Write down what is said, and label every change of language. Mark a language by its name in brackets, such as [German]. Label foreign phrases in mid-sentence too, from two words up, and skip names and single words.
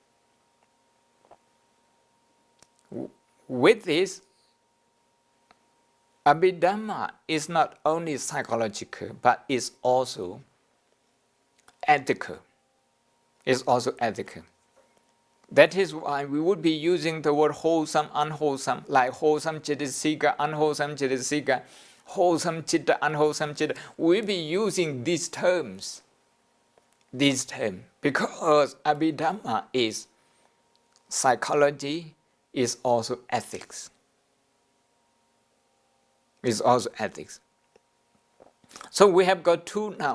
[English] With this, Abhidhamma is not only psychological, but is also ethical. It's also ethical. That is why we would be using the word wholesome, unwholesome, like wholesome Cetasika, unwholesome Cetasika, wholesome citta, unwholesome citta. We'll be using these terms, because Abhidhamma is psychology, is also ethics. Is also ethics. So we have got two now.